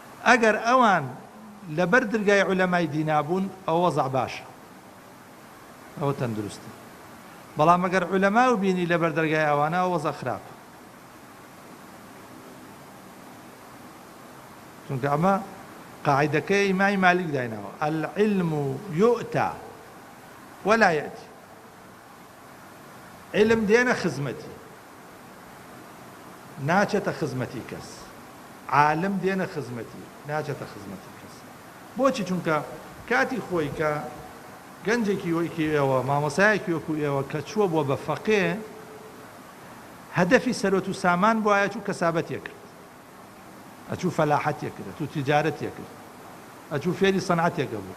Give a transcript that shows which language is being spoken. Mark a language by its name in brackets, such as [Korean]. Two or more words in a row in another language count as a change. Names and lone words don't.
[Central Kurdish] ئەگەر ئەوان لەبەر دەرگای عولەمای دینابوون ئەوە وەزع باشە، ئەوە تەندروستە. بەڵام ئەگەر عولەما و بینی لەبەر دەرگای ئەوانە ئەوە وەزع خراپە، چونکە ئەمە قاعدەکەی ئیمامی مالیک دایناوە، [Arabic] العلم يؤتى ولا يأتي. [Central Kurdish] علم دێنە خزمەتی، ناچێتە خزمەتی کەس. عالم دێنە خزمەتی، ناچێتە خزمەتی کەس. بۆچی؟ چونکە کاتی خۆی کە گەنجێکی وەکی ئێوە، مامۆسایەکی وەکو ئێوە کە چووە بۆ بە فەقێ، هەدەفی سەرۆت و سامان بۆ ئاچوو کەسابەتیە کرد، ئەچوو فەلاحەتیە کرد، ئەچوو تیجارەتیە کرد، ئەچوو فێری سەنعەتێکە بوو.